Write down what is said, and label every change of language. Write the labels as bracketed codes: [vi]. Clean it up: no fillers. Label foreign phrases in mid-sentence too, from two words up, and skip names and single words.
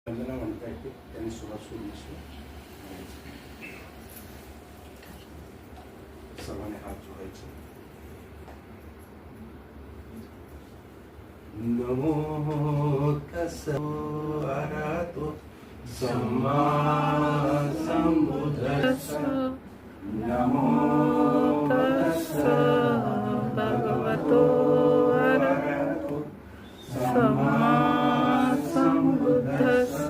[mr] वंदना म्हणता येते त्यांनी सुरुवात सुरू सर्वांनी हात जोडायचे. [pi] नमो तस्सै अरहतो सम्मा सम्बुद्धस्स. नमो तस्सै भगवतो अरहतो सम्मा सम्बुद्धस्स.